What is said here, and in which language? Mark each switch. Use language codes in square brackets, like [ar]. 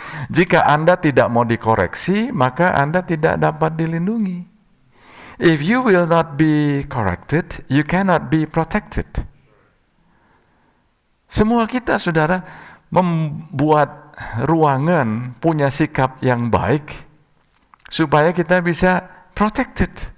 [id] Jika Anda tidak mau dikoreksi, maka Anda tidak dapat dilindungi. [en] If you will not be corrected, you cannot be protected. [id] Semua kita, saudara, membuat ruangan punya sikap yang baik supaya kita bisa protected.